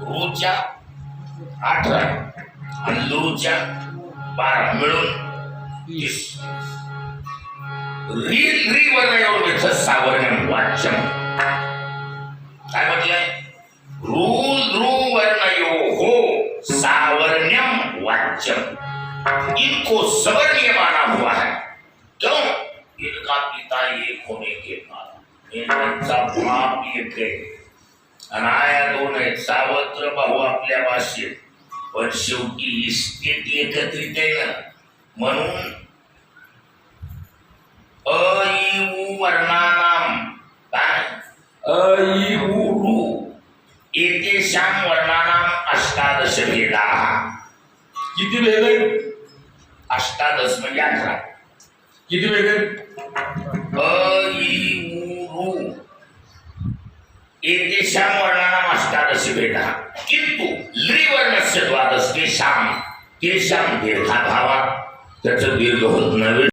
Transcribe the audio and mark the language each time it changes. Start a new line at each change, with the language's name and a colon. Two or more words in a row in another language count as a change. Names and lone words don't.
Marathi: रूच्या 18 आणि लुरूच्या 12 मिळून 30.
Sanskrit: री वर्ण सावर्ण्यम वाच्यम.
Marathi: काय म्हटलंय? हो
Sanskrit: सावर्ण्यम वाच्यम.
Hindi: इनको सवर्णीय माना हुआ है. क्यों? इनका पिता एक होने के कारण इनका बाप एक है.
Marathi: अनाया दोन आहेत. सावत्र भाऊ आपल्या भाषेत, पण शेवटी इस्टेट एकत्रित आहे ना. म्हणून वर्णानाम काय
Sanskrit: एतेषां वर्णानाम 18 भेदाः.
Marathi: किती भेद आहेत? अष्टादश म्हणजे 18. किती भेद आहेत?
Sanskrit: अ इ उ रू एतेषां वर्णानाम् अष्टादश भेदः किंतु लृवर्णस्य द्वादश तेषां दीर्घाभावात्
Marathi: त्याचं दीर्घ होत नाही.